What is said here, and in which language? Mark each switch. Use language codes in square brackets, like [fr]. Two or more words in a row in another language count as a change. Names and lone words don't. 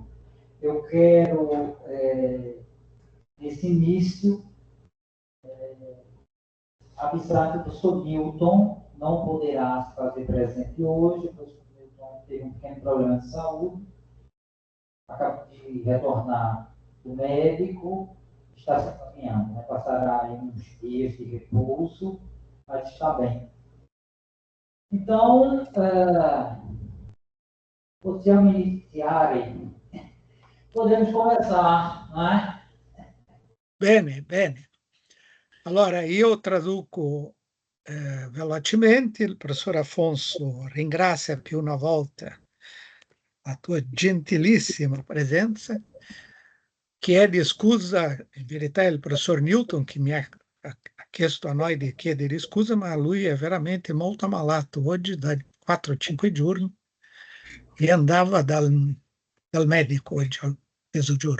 [pt] Eu quero, nesse início, avisar que o professor Newton não poderá se fazer presente hoje. O professor Newton teve um pequeno problema de saúde, acaba de retornar do médico, está se caminhando, né? Passará aí uns dias de repouso, mas está bem. Então, [it] possiamo iniziare. [pt] Podemos começar, né? [it] Bene, bene. Allora, io traduco velocemente. Il professor Afonso ringrazia più una volta la tua gentilissima presenza, chiede scusa, in verità è il professor Newton che mi ha chiesto a noi di chiedere scusa, ma lui è veramente molto ammalato oggi da 4-5 giorni e andava dal medico oggi a mezzogiorno.